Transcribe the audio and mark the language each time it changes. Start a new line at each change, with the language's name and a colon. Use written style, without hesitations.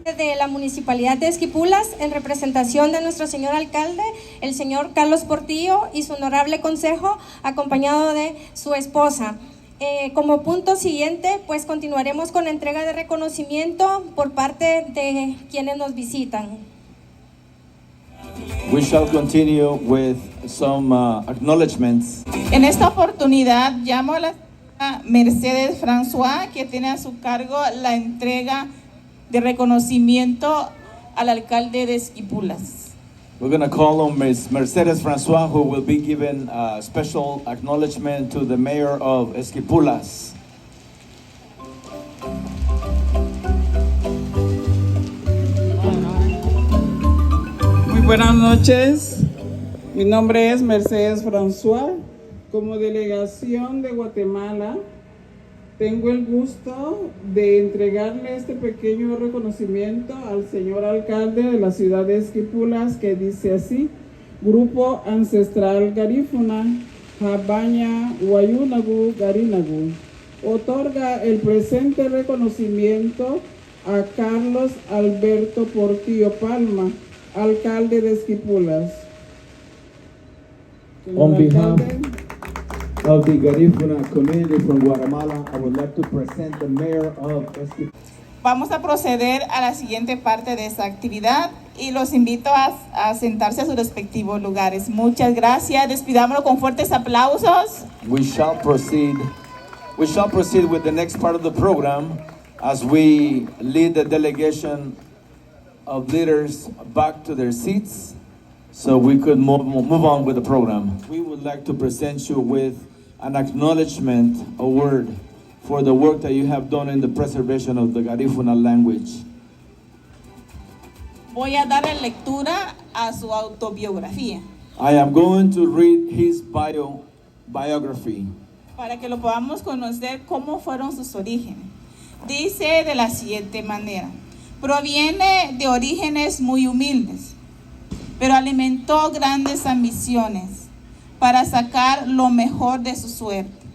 Spanish: De la Municipalidad de Esquipulas, en representación de nuestro señor alcalde, el señor Carlos Portillo y su honorable consejo, acompañado de su esposa. Como punto siguiente, pues continuaremos con la entrega de reconocimiento por parte de quienes nos visitan.
English: We shall continue with some acknowledgements.
Spanish: En esta oportunidad llamo a la Mercedes François, que tiene a su cargo la entrega de reconocimiento al alcalde de Esquipulas.
English: We're going to call on Ms. Mercedes François, who will be given a special acknowledgement to the mayor of Esquipulas.
Spanish: Muy buenas noches. Mi nombre es Mercedes François. Como delegación de Guatemala, tengo el gusto de entregarle este pequeño reconocimiento al señor alcalde de la ciudad de Esquipulas, que dice así: Grupo Ancestral Garífuna, Jabaña Wayunagu Garinagu. Otorga el presente reconocimiento a Carlos Alberto Portillo Palma, alcalde de Esquipulas.
English: On behalf of the Garifuna community from Guatemala, I would like to present the mayor of Esquipulas.
Spanish: Vamos a proceder a la siguiente parte de esta actividad y los invito a sentarse a sus respectivos lugares. Muchas gracias. Despidámonos con fuertes aplausos.
English: We shall proceed with the next part of the program as we lead the delegation of leaders back to their seats so we could move on with the program. We would like to present you with an acknowledgement award for the work that you have done in the preservation of the Garifuna language.
Spanish: Voy a darle lectura a su autobiografía
English: I am going to read his biography
Spanish: para que lo podamos conocer cómo fueron sus orígenes. Dice de la siguiente manera: proviene de orígenes muy humildes, pero alimentó grandes ambiciones para sacar lo mejor de su suerte.